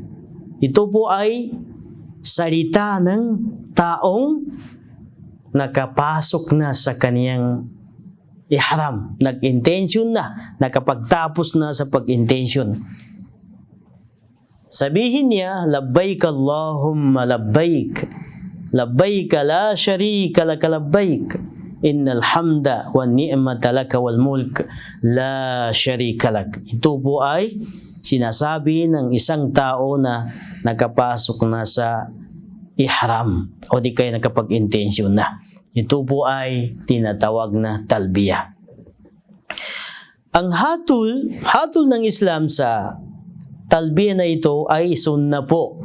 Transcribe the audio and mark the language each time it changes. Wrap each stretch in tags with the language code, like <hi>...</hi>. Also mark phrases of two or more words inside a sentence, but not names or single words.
<tl>Ito po ay salita ng taong nakapasok na sa kaniyang ihram, nag-intention na, nakapagtapos na sa pag-intention. Sabihin niya,</tl> <ar>لبيك اللهم لبيك لبيك لا شريك لك لبيك إن الحمد والنعمة لك والملك لا شريك لك.</ar> <tl>Ito po ay sinasabi ng isang tao na nakapasok na sa ihram o di kaya nakapag-intention na. Ito po ay tinatawag na talbiyah. Ang hatol ng Islam sa talbiyah na ito ay sunnah po.</tl>